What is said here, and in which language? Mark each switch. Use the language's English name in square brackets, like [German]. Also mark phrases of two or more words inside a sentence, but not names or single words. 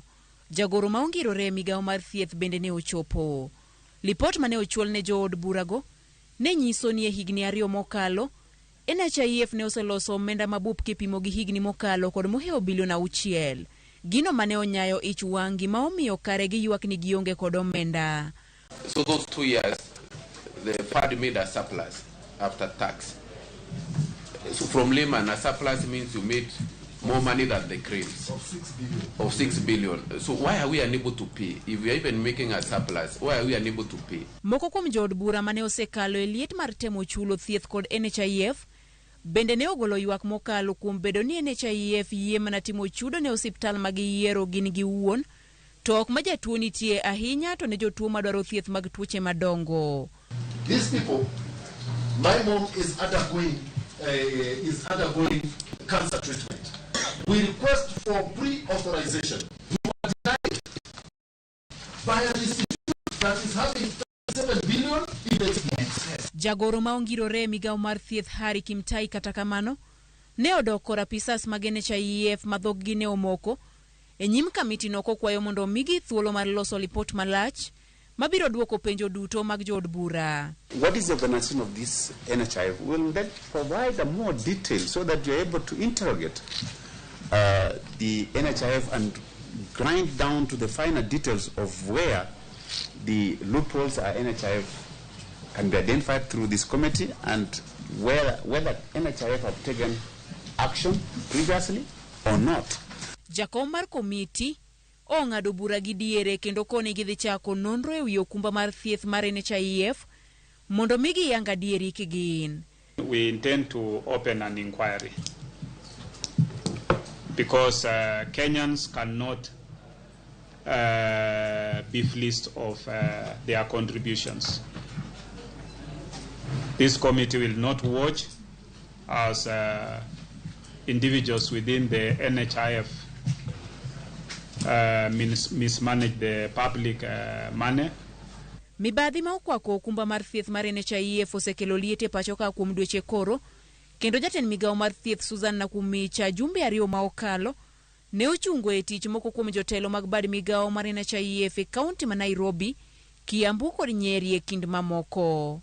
[Luo (Kenya and Tanzania)] Jagoro ma ongirore e migawo mar thieth bende ne ochopo. Lipot mane ochwal ne jood burago ne nyiso ni e higni 2 mokalo, NHIF ne oseloso omenda mabup kipimo gi higni mokalo kod moheo bilion 6. Gino mane onyayo ich wang' ma omiyo kare gi ywak ni gionge kod omenda. [English] So those 2 years, the fund made a surplus after tax. So from layman, a surplus means you made more money than the claims of 6 billion. So why are we unable to pay? If we are even making a surplus, why are we unable to pay? [Luo (Kenya and Tanzania)] Moko kuom jood bura mane osekalo e liet mar temo chulo thieth kod NHIF bende ne ogolo ywak mokalo kuom bedo ni NHIF yie mana timo chudo ne osiptal mag yiero gin giwuon, to ok ma jatuo nitie ahinya to ne jotuo madwaro thieth mag tuoche madongo. [English] These people, my mom is undergoing cancer treatment. We request for pre-authorization. We were denied by an institution that is having 7 billion in its. [Luo (Kenya and Tanzania)] Jagoro ma ongirore migawo mar thieth Hari Kimtai kata kamano ne odoko rapisas mag NHIF madhog gi ne omoko e nyim kamiti no kokwayo mondo migi thuolo mar loso lipot malach mabiro duoko penjo duto mag jood bura. [English] What is the organization of this NHIF? Will that provide a more detail so that you're able to interrogate the NHIF and grind down to the finer details of where the loopholes are NHIF can be identified through this committee and whether NHIF have taken action previously or not. [Luo (Kenya and Tanzania)] Jakom mar komiti ong'ado bura gi diere kendo koni gidhi chako nonro e wi okumba mar thieth mar NHIF mondo migi yanga dieri kigin. [English] We intend to open an inquiry because Kenyans cannot beef list of their contributions. This committee will not watch as individuals within the NHIF mismanage the public money. [Luo (Kenya and Tanzania)] Mibadhi ma okwako okumba mar thieth mar NHIF osekelo liete pacho ka kuom dweche koro, kendo jatend migawo mar thieth Susan Nakumicha jumbe 2 ma okalo ne ochungo e tich moko kuom jotelo mag bad migawo mar NHIF e kaunti ma Nairobi, Kiambu kod Nyeri e kind mamoko.